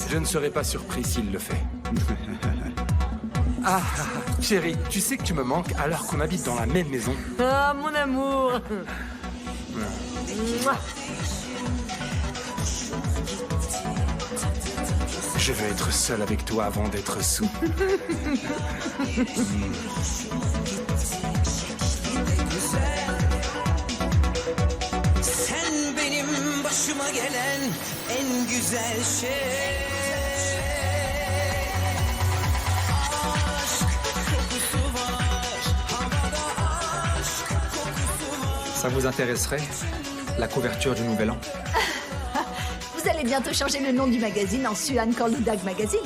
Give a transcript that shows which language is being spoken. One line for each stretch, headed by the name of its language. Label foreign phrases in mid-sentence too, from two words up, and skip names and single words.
French: Je ne serai pas surpris s'il le fait. Chérie, tu sais que tu me manques alors qu'on habite dans la même maison. Ah, mon amour. Mouah. Je veux être seul avec toi avant d'être sous.
Turkish: Sen benim başıma gelen en güzel şey.
French: Ça vous intéresserait, la couverture du Nouvel An? Vous allez bientôt changer le nom du magazine en Suhan Korludag Magazine.